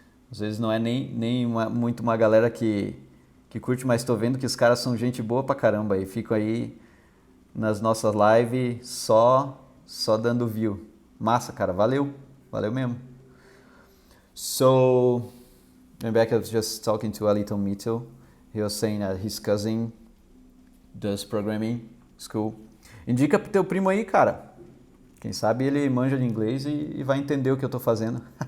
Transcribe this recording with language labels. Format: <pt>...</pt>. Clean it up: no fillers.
<pt>Às vezes não é nem muito uma galera que curte, mas tô vendo que os caras são gente boa pra caramba. E fico aí nas nossas lives só dando view. Massa, cara, valeu mesmo.</pt> <en>So, back, I was just talking to a little Mito. He was saying that his cousin does programming school.</en> <pt>Indica pro teu primo aí, cara. Quem sabe ele manja de inglês e vai entender o que eu tô fazendo.</pt>